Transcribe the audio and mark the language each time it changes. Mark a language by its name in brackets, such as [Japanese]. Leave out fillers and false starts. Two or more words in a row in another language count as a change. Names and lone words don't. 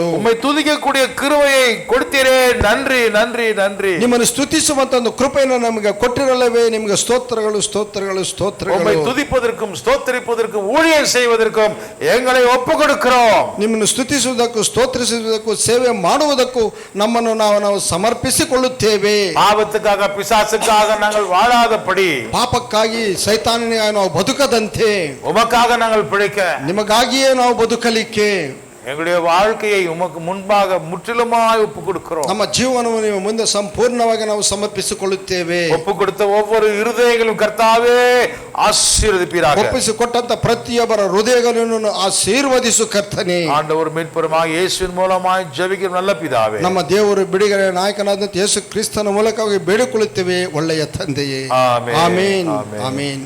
[Tamil] உம்மை துதிக்கக்கூடிய கிருபையை கொடுத்தீரே, நன்றி நன்றி நன்றி. [Kannada] ನಿಮ್ಮನ್ನು ಸ್ತುತಿಸುವಂತ ಒಂದು ಕೃಪೆಯನ್ನು ನಮಗೆ ಕೊಟ್ಟಿರಲ್ಲವೇ, ನಿಮಗೆ ಸ್ತೋತ್ರಗಳು ಸ್ತೋತ್ರಗಳು ಸ್ತೋತ್ರಗಳು. [Tamil] உம்மை துதிப்பதற்கும் ஸ்தோத்திரிப்பதற்கும் ஊழியம் செய்வதற்கும் எங்களை ஒப்புக் கொடுக்கிறோம். [Kannada] ನಿಮ್ಮನ್ನು ಸ್ತುತಿಸುವುದಕ್ಕೂ ಸ್ತೋತ್ರಿಸುವುದಕ್ಕೂ ಸೇವೆ ಮಾಡುವುದಕ್ಕೂ ನಮ್ಮನ್ನು ನಾವು ಸಮರ್ಪಿಸಿಕೊಳ್ಳುತ್ತೇವೆ. [Tamil] பாவத்துக்காக பிசாசுக்காக நாங்கள் வாழாதபடி, [Kannada] ಪಾಪಕ್ಕಾಗಿ ಸೈತಾನನಿಗಾಗಿ ನಾವು ಬದುಕದಂತೆ, [Tamil] உமக்காக நாங்கள் பிழைக்க, [Kannada] ನಿಮಗಾಗಿಯೇ ನಾವು ಬದುಕಲಿಕ್ಕೆ [Tamil] எங்களுடைய வாழ்க்கையை உமக்கு முன்பாக முற்றிலுமாய் ஒப்பு கொடுக்கிறோம். [Kannada] ನಮ್ಮ ಜೀವನವನ್ನು ನೀವು ಮುಂದೆ ಸಂಪೂರ್ಣವಾಗಿ ನಾವು ಸಮರ್ಪಿಸಿಕೊಳ್ಳುತ್ತೇವೆ. [Tamil] ஒப்பு கொடுத்த ஒவ்வொரு இருதயங்களும் கர்த்தாவே ஆசீர்வதிப்பீராக. [Kannada] ಒಪ್ಪಿಸಿಕೊಟ್ಟಂತ ಪ್ರತಿಯೊಬ್ಬರ ಹೃದಯಗಳನ್ನು ಆಶೀರ್ವದಿಸು ಕರ್ತನೇ. [Tamil] ஆண்டவர் மீட்பருமாய் இயேசுவின் மூலமாய் ஜெபிக்கிற நல்ல பிதாவே, [Kannada] ನಮ್ಮ ದೇವರು ಬಿಡುಗಡೆ ನಾಯಕನಾದಂತ ಯೇಸು ಕ್ರಿಸ್ತನ ಮೂಲಕವಾಗಿ ಬೇಡಿಕೊಳ್ಳುತ್ತೇವೆ ಒಳ್ಳೆಯ ತಂದೆಯೇ. [Tamil] ஆமென். [Kannada] ಆಮೇನ್ [Tamil] ஆமென். [Kannada] ಆಮೇನ್.